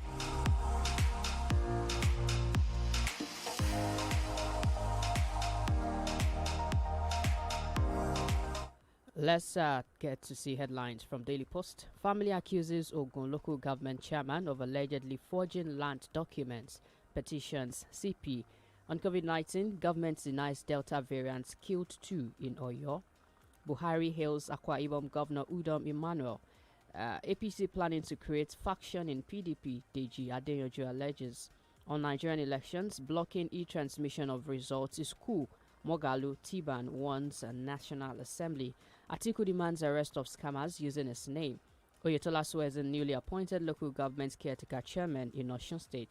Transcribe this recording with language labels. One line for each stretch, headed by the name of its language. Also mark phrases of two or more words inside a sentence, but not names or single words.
English: Let's get to see headlines from Daily Post. Family accuses Ogun local government chairman of allegedly forging land documents. Petitions CP. On COVID-19, government denies Delta variants killed 2 in Oyo. Buhari hails Akwa Ibom Governor Udom Emmanuel. APC planning to create faction in PDP, Deji Adeyoju alleges. On Nigerian elections, blocking e-transmission of results is coup. Mogalu Tiban warns a National Assembly. Atiku demands arrest of scammers using his name. Oyetola swears in newly appointed local government caretaker chairman in Osun State.